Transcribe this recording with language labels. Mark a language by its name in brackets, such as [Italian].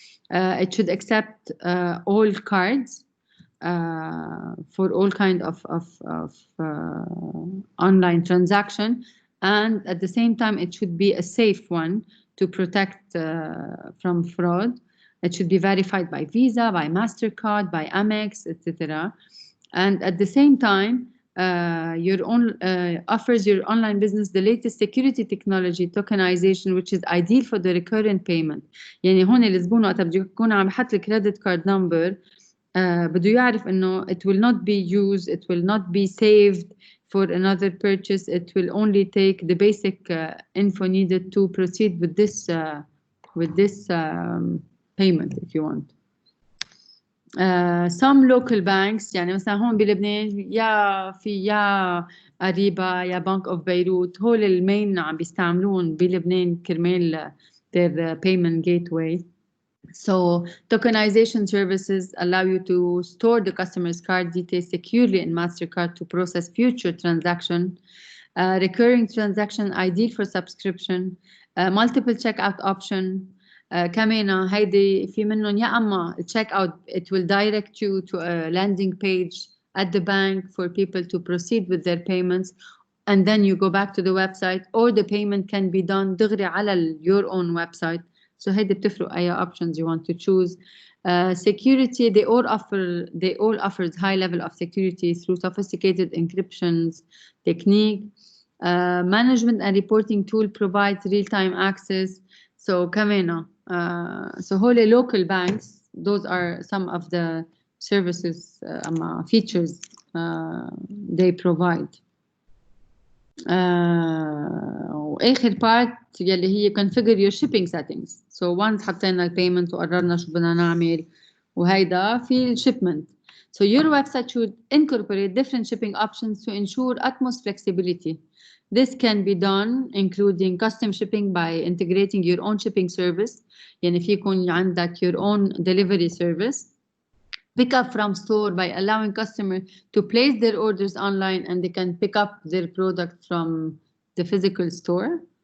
[English] It should accept all cards for all kind of online transaction, and at the same time it should be a safe one to protect from fraud. It should be verified by Visa, by MasterCard, by Amex, etc. And at the same time, offers your online business the latest security technology tokenization, which is ideal for the recurrent payment. [Arabic] يعني هون الزبون وقت بده يكون عم يحط الكريدت كارد نمبر بده يعرف إنه [English] it will not be used, it will not be saved for another purchase. It will only take the basic info needed to proceed with this payment if you want. Some local banks, [Arabic] يعني مثلا هون بلبنان يا قريبة يا بنك اوف بيروت، هول المين عم بيستعملون بلبنان كرمال [English] their payment gateway. So tokenization services allow you to store the customer's card details securely in MasterCard to process future transaction. Recurring transaction ideal for subscription. Multiple checkout option. [Arabic] كمان هيدي في منهم يا اما [English] check out, it will direct you to a landing page at the bank for people to proceed with their payments, and then you go back to the website, or the payment can be done [Arabic] دغري [English] على your own website. So [Arabic] هيدي بتفرق [English] أي options you want to choose. Security, they all offer high level of security through sophisticated encryptions technique. Management and reporting tool provides real-time access. So [Arabic] كمان [English] so whole local banks, those are some of the services features they provide. [Arabic] واخر [English] part [Arabic] يلي هي [English] configure your shipping settings. So once [Arabic] حطينا البيمنت وقررنا شو بدنا نعمل وهيدا في [English] shipment. So your website should incorporate different shipping options to ensure utmost flexibility. This can be done including custom shipping by integrating your own shipping service. [Arabic] يعني في يكون عندك [English] your own delivery service. Pick up from store by allowing customer to place their orders online and they can pick up their product from the physical store.